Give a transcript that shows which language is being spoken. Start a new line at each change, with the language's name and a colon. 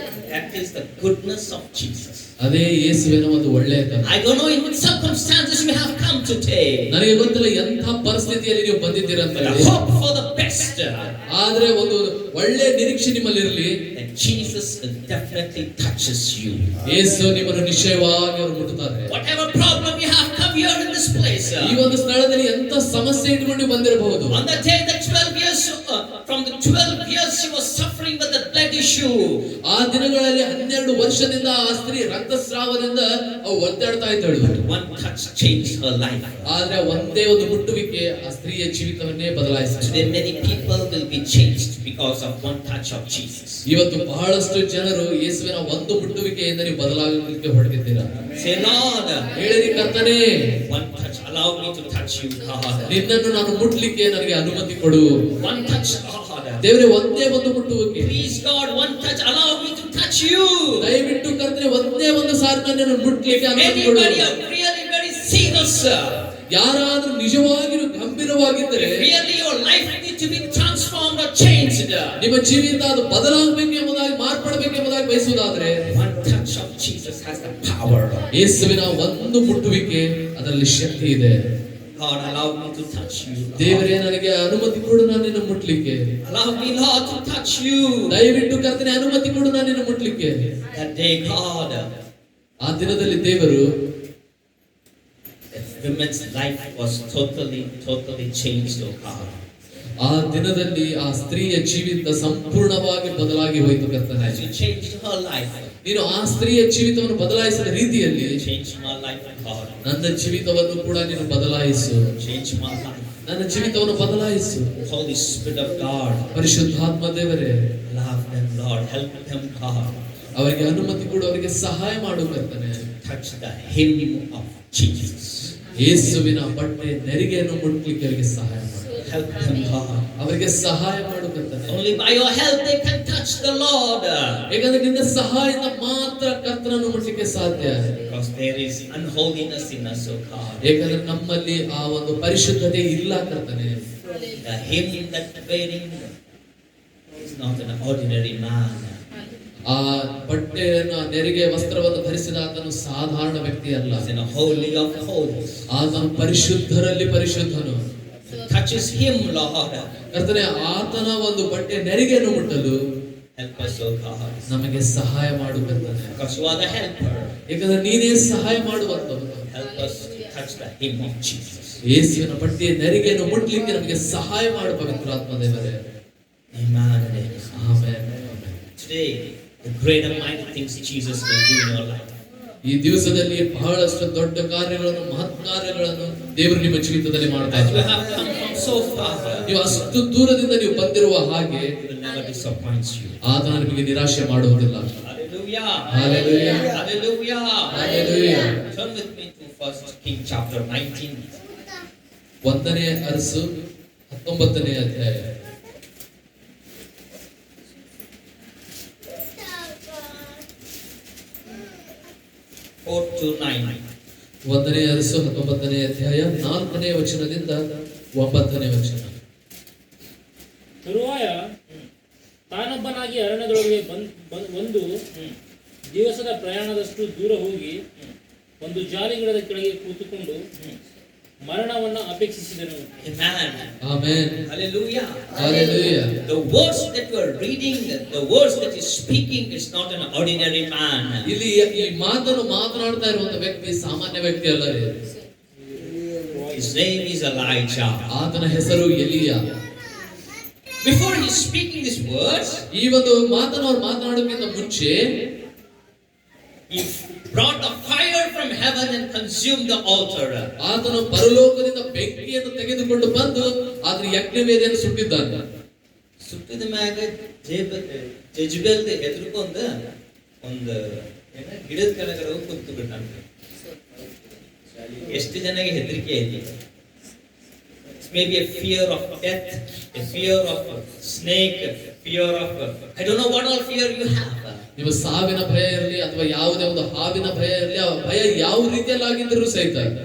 English: That is the goodness of Jesus.
Kannada: ಅದೇ ಯೇಸುವಿನ ಒಂದು ಒಳ್ಳೆಯತನ.
English: I don't know in what circumstances you have come today.
Kannada: ನನಗೆ ಗೊತ್ತಿಲ್ಲ ಎಂಥ ಪರಿಸ್ಥಿತಿಯಲ್ಲಿ ನೀವು ಬಂದಿದ್ದೀರಾ ಅಂತ
English: But I
Kannada: ಹೇಳಿ.
English: hope for the best.
Kannada: ಆದ್ರೆ ಒಂದು ಒಳ್ಳೆ ನಿರೀಕ್ಷೆ ನಿಮ್ಮಲ್ಲಿ ಇರಲಿ.
English: That Jesus definitely touches you.
Kannada: ಯೇಸು ನಿಮ್ಮನ್ನು ನಿಶ್ಚಯವಾಗಿ ಅವರು ಮುಟ್ಟುತ್ತಾರೆ.
English: Whatever problem you have come here in this place.
Kannada: ಈ ಒಂದು ಸ್ಥಳದಲ್ಲಿ ಎಂತ ಸಮಸ್ಯೆ ಇಟ್ಕೊಂಡು ಬಂದಿರಬಹುದು.
English: On the day that 12 years from the 12 years she was suffering with the blood issue.
Kannada: ಆ ದಿನಗಳಲ್ಲಿ 12 ವರ್ಷದಿಂದ ಆ ಸ್ತ್ರೀ ರಕ್ತಸ್ರಾವದಿಂದ ಒದ್ದಾಡ್ತಾ ಇದ್ದಳು.
English: One touch changed her life.
Kannada: ಆದ್ರೆ ಒಂದೇ ಒಂದು ಮುಟ್ಟುವಿಕೆ ಆ ಸ್ತ್ರೀಯ ಜೀವಿತವನ್ನೇ ಬದಲಾಯಿಸಿತು.
English: Today many people will be changed because of one touch of Jesus.
Kannada: ಇವತ್ತು ಬಹಳಷ್ಟು ಜನರು ಯೇಸುವಿನ ಒಂದು ಮುಟ್ಟುವಿಕೆಯಿಂದ ನೀವು ಬದಲಾಗಲಿಕ್ಕೆ ಹೊರಟಿದ್ದೀರಾ.
English: Say Lord,
Kannada: ಹೇಳಿರಿ ಕರ್ತನೇ,
English: one touch, allow me to touch you, God.
Kannada: ನಿನ್ನನ್ನು ನಾನು ಮುಟ್ಲಿಕ್ಕೆ ನನಗೆ ಅನುಮತಿ ಕೊಡು.
English: One touch, God.
Kannada: ದೇವರೇ ಒಂದೇ ಒಂದು ಮುಟ್ಟುವಿಕೆ.
English: Please God, one touch, allow me to touch you.
Kannada: ದಯವಿಟ್ಟು ಕರ್ತನೇ ಒಂದೇ ಒಂದು ಸಾರಿ ನನ್ನನ್ನು ಮುಟ್ಲಿಕ್ಕೆ ಅನುಮತಿ ಕೊಡು.
English: Anybody are really very serious.
Kannada: ಯಾರಾದ್ರೂ ನಿಜವಾಗಿಯೂ ಗಂಭೀರವಾಗಿದ್ದರೆ
English: Really your life needs to be transformed or changed.
Kannada: ನಿಮ್ಮ ಜೀವಿತ ಅದು ಬದಲಾಗಬೇಕು ಎಂಬುದಾಗಿ ಮಾರ್ಪಡಬೇಕು ಎಂಬುದಾಗಿ ಬಯಸುವುದಾದ್ರೆ
English: One touch of Jesus has the power.
Kannada: ಯೇಸುವಿನ ಒಂದು ಮುಟ್ಟುವಿಕೆ ಅದರಲ್ಲಿ ಶಕ್ತಿ ಇದೆ.
English: God, allow me to touch you.
Kannada: ದೇವರೇ ನನಗೆ ಅನುಮತಿ ಕೊಡು ನಾನು ನಿನ್ನ ಮುಟ್ಲಿಕ್ಕೆ.
English: Allow me, Lord, to touch you.
Kannada: ದಯವಿಟ್ಟು ಕರ್ತನೇ ಅನುಮತಿ ಕೊಡು ನಾನು ನಿನ್ನ ಮುಟ್ಲಿಕ್ಕೆ.
English: That day, God,
Kannada: ಆ ದಿನದಲ್ಲಿ ದೇವರು
English: that woman's life was totally changed, oh God.
Kannada: ಆ ದಿನದಲ್ಲಿ ಆ ಸ್ತ್ರೀಯ ಜೀವಿತ ಸಂಪೂರ್ಣವಾಗಿ ಬದಲಾಗಿ ಹೋಯಿತು ಕರ್ತನೇ.
English: As you changed her life,
Kannada: ನೀನು ಆ ಸ್ತ್ರೀಯ ಜೀವಿತವನ್ನು ಬದಲಾಯಿಸಿದ ರೀತಿಯಲ್ಲಿ
English: change my life, God.
Kannada: ನನ್ನ ಜೀವಿತವನ್ನು ಕೂಡ ನೀನು ಬದಲಾಯಿಸು.
English: Change my life.
Kannada: ನನ್ನ ಜೀವಿತವನ್ನು ಬದಲಾಯಿಸು.
English: Holy Spirit of God,
Kannada: ಪರಿಶುದ್ಧಾತ್ಮ ದೇವರೇ,
English: love them, Lord. Help them, God.
Kannada: ಅವರಿಗೆ ಅನುಮತಿ ಕೊಡು, ಅವರಿಗೆ ಸಹಾಯ ಮಾಡು ಕರ್ತನೇ.
English: Touch the hem of Jesus.
Kannada: ಯೇಸುವಿನ ಬಟ್ಟೆ ನೆರಿಗೆಯನ್ನು ಮುಟ್ಲಿಕ್ಕೆ ಅವರಿಗೆ ಸಹಾಯ ಮಾಡು.
English: Help them, God.
Kannada: ಅವರಿಗೆ ಸಹಾಯ ಮಾಡು ಕರ್ತನೇ.
English: Only by your help they can touch the Lord.
Kannada: ಯಾಕಂದ್ರೆ ನಿನ್ನ ಸಹಾಯದಿಂದ ಮಾತ್ರ ಕರ್ತನನ್ನು ಮುಟ್ಲಿಕ್ಕೆ ಸಾಧ್ಯ.
English: Because there is unholiness in us, oh God.
Kannada: ಯಾಕಂದ್ರೆ ನಮ್ಮಲ್ಲಿ ಆ ಒಂದು ಪರಿಶುದ್ಧತೆ ಇಲ್ಲ ಕರ್ತನೇ.
English: The hem that wearing is not an ordinary man.
Kannada: ಆ ಬಟ್ಟೆಯನ್ನು ನೆರಿಗೆ ವಸ್ತ್ರವನ್ನು ಧರಿಸಿದ ಆತನು ಸಾಧಾರಣ ವ್ಯಕ್ತಿ ಅಲ್ಲ.
English: He's in a holy of holies.
Kannada: ಆತನು ಪರಿಶುದ್ಧರಲ್ಲಿ ಪರಿಶುದ್ಧನು.
English: Touches him, Lord.
Kannada: ಕರ್ತನೇ, ಆತನ ಒಂದು ಬಟ್ಟೆ ನೆರಿಗೆಯನ್ನು ಮುಟ್ಟಲು
English: Help us, oh God.
Kannada: ನಮಗೆ ಸಹಾಯ ಮಾಡು ಕರ್ತನೇ.
English: Because you are the helper.
Kannada: ಯಾಕಂದ್ರೆ ನೀನೇ ಸಹಾಯ ಮಾಡುವಂತವನು.
English: Help us to touch the hem of Jesus.
Kannada: ಯೇಸುವಿನ ಬಟ್ಟೆಯ ನೆರಿಗೆಯನ್ನು ಮುಟ್ಲಿಕ್ಕೆ ನಮಗೆ ಸಹಾಯ ಮಾಡು ಪವಿತ್ರಾತ್ಮ ದೇವರೇ.
English: Amen.
Kannada: Amen.
English: Today, the great and mighty things Jesus will do in your life.
Kannada: ಈ ದಿವಸದಲ್ಲಿ ಬಹಳಷ್ಟು ದೊಡ್ಡ ಕಾರ್ಯಗಳನ್ನು, ಮಹತ್ ಕಾರ್ಯಗಳನ್ನು ದೇವರು ನಿಮ್ಮ ಜೀವಿತದಲ್ಲಿ ಮಾಡ್ತಾ
English: As you
Kannada: ಇದ್ದಾರೆ.
English: have come from so far,
Kannada: ನೀವು ಅಷ್ಟು ದೂರದಿಂದ ನೀವು ಬಂದಿರುವ ಹಾಗೆ
English: He will never disappoint you.
Kannada: ಆತನ ನಿಮಗೆ ನಿರಾಶೆ ಮಾಡುವುದಿಲ್ಲ.
English: Hallelujah. Hallelujah. Hallelujah. Hallelujah. Turn with me to 1 King chapter 19.
Kannada: 1ನೇ Arasu 19ನೇ ಅಧ್ಯಾಯ.
English: 4 to 9.
Kannada: 1ನೇ ಅರಸು 19ನೇ ಅಧ್ಯಾಯ 4ನೇ ವಚನದಿಂದ 9ನೇ ವಚನ. ತರುವಾಯ ತಾನೊಬ್ಬನಾಗಿ ಅರಣ್ಯದೊಳಗೆ ಒಂದು ದಿವಸದ ಪ್ರಯಾಣದಷ್ಟು ದೂರ ಹೋಗಿ ಒಂದು ಜಾಲಿ ಗಿಡದ ಕೆಳಗೆ ಕೂತುಕೊಂಡು ಮರಣವನ್ನು ಅಪೇಕ್ಷಿಸಿದನು.
English: Amen. Hallelujah. Hallelujah. The words that you are reading, the words that is speaking is not an ordinary man.
Kannada: ಇಲ್ಲಿ ಈ ಮಾತನ್ನು ಮಾತನಾಡ್ತಾ ಇರುವಂತ ವ್ಯಕ್ತಿ ಸಾಮಾನ್ಯ ವ್ಯಕ್ತಿ ಅಲ್ಲ.
English: His name is Elijah.
Kannada: ಆತನ ಹೆಸರು ಎಲಿಯ.
English: Before he is speaking these words,
Kannada: ಈ ಒಂದು ಮಾತನ್ನು ಅವರು ಮಾತನಾಡೋಕ್ಕಿಂತ ಮುಂಚೆ
English: he brought a fire from heaven and consumed the altar.
Kannada: ಆತನು ಪರಲೋಕದಿಂದ ಬೆಂಕಿಯನ್ನು ತೆಗೆದುಕೊಂಡು ಬಂದು ಆತನ ಯಜ್ಞವೇದಿಯನ್ನು ಸುಟ್ಟಿದ್ದಾನೆ. ಸುಟ್ಟಿದ ಮ್ಯಾಗ ಜೆಜುಬೆಲ್ ಹೆದರ್ಕೊಂಡ ಒಂದು ಗಿಡದ ಕೆಳಗಡೆ ಹೋಗಿ ಕುಂತು ಬಿಟ್ಟಂತೆ. ಎಷ್ಟು ಜನಗೆ ಹೆದರಿಕೆ ಐತಿ?
English: Maybe a fear of death, a fear of snake, fear of I don't know what all fear you have.
Kannada: ನಿಮ್ಮ ಸಾವಿನ ಭಯ ಇರಲಿ ಅಥವಾ ಯಾವುದೇ ಒಂದು ಹಾವಿನ ಭಯ ಇರಲಿ, ಆ ಭಯ ಯಾವ ರೀತಿಯಲ್ಲಿ ಆಗಿದ್ದರೂ ಸಹಿತ